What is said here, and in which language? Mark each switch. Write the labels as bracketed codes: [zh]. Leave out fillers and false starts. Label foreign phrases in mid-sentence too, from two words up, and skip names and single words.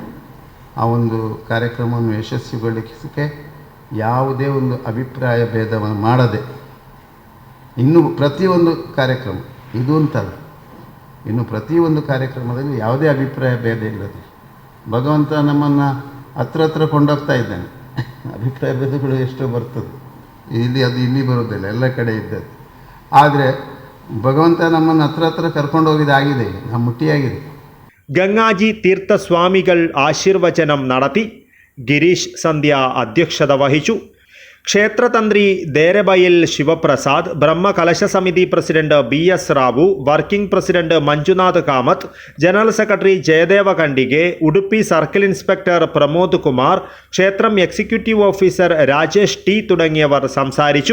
[kn] ಆ ಒಂದು ಕಾರ್ಯಕ್ರಮವನ್ನು ಯಶಸ್ವಿಗೊಳಿಸಲಿಕ್ಕೆ ಯಾವುದೇ ಒಂದು ಅಭಿಪ್ರಾಯ ಭೇದವನ್ನು ಮಾಡದೆ ಇನ್ನು ಪ್ರತಿಯೊಂದು ಕಾರ್ಯಕ್ರಮ ಇದು ಅಂತಲ್ಲ, ಇನ್ನು ಪ್ರತಿಯೊಂದು ಕಾರ್ಯಕ್ರಮದಲ್ಲಿ ಯಾವುದೇ ಅಭಿಪ್ರಾಯ ಭೇದ ಇಲ್ಲದೆ ಭಗವಂತ ನಮ್ಮನ್ನು ಹತ್ರ ಕೊಂಡೋಗ್ತಾ ಇದ್ದಾನೆ. ಅಭಿಪ್ರಾಯ ಭೇದಗಳು ಎಷ್ಟೋ ಬರ್ತದೆ, ಇಲ್ಲಿ ಬರೋದಿಲ್ಲ, ಎಲ್ಲ ಕಡೆ ಇದ್ದದ್ದು. ಆದರೆ ಭಗವಂತ ನಮ್ಮನ್ನು ಹತ್ರ ಕರ್ಕೊಂಡು ಹೋಗಿದ್ದಾಗಿದೆ, ನಮ್ಮ ಮುಟ್ಟಿಯಾಗಿದೆ. [ml] ഗംഗാജി തീർത്ഥസ്വാമികൾ ആശീർവചനം നടത്തി. ഗിരീഷ് സന്ധ്യ അധ്യക്ഷത വഹിച്ചു. ക്ഷേത്രതന്ത്രി ദേരബയിൽ ശിവപ്രസാദ്, ബ്രഹ്മകലശ സമിതി പ്രസിഡന്റ് BS റാവു, വർക്കിംഗ് പ്രസിഡന്റ് മഞ്ജുനാഥ് കാമത്ത്, ജനറൽ സെക്രട്ടറി ജയദേവ ഖണ്ഡികെ, ഉടുപ്പി സർക്കിൾ ഇൻസ്പെക്ടർ പ്രമോദ് കുമാർ, ക്ഷേത്രം എക്സിക്യൂട്ടീവ് ഓഫീസർ രാജേഷ് T തുടങ്ങിയവർ സംസാരിച്ചു.